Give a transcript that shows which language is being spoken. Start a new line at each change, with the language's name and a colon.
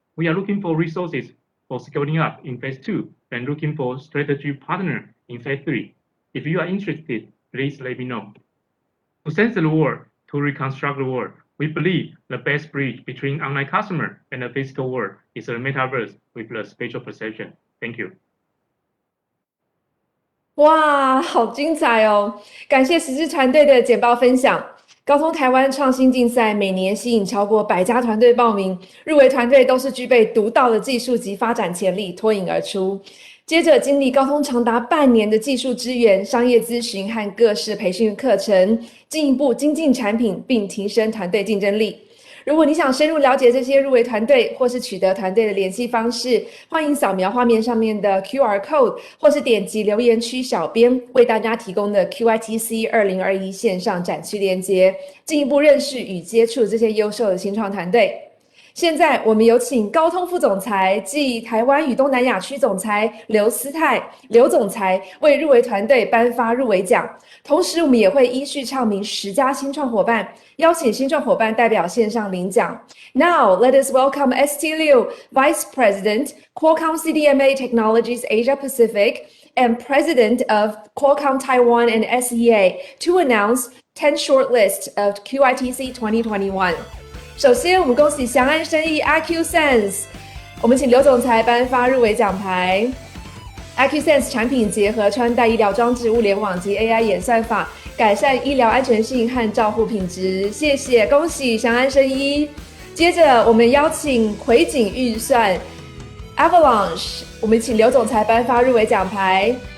English: We are looking for resources for scaling up in phase 2 and looking for strategy partner in phase 3. If you are interested, please let me know. To sense the world, to reconstruct the world, we believe the best bridge between online customer and the physical world is a metaverse with the spatial perception. Thank you.
Chinese: 哇，好精彩哦！感谢实质团队的简报分享。高通台湾创新竞赛每年吸引超过100家团队报名，入围团队都是具备独到的技术及发展潜力，脱颖而出。接着经历高通长达半年的技术支援、商业咨询和各式培训课程，进一步精进产品，并提升团队竞争力。如果你想深入了解这些入围团队，或是取得团队的联系方式，欢迎扫描画面上面的 QR code， 或是点击留言区小编为大家提供的 QITC 2021线上展区连结，进一步认识与接触这些优秀的新创团队。现在我们有请高通副总裁暨台湾与东南亚区总裁刘思泰刘总裁为入围团队颁发入围奖，同时我们也会依序唱名10家新创伙伴，邀请新创伙伴代表线上领奖。
English: Now let us welcome ST Liu, Vice President, Qualcomm CDMA Technologies Asia Pacific, and President of Qualcomm Taiwan and SEA to announce 10 shortlists of QITC 2021.
Chinese: 首先，我们恭喜祥安生意 Arcusance， 我们请刘总裁颁发入围奖牌。 Arcusance 产品结合穿戴医疗装置、物联网及 AI 演算法，改善医疗安全性和照护品质。谢谢，恭喜祥安生医。接着，我们邀请魁景预算 Avalanche， 我们请刘总裁颁发入围奖牌。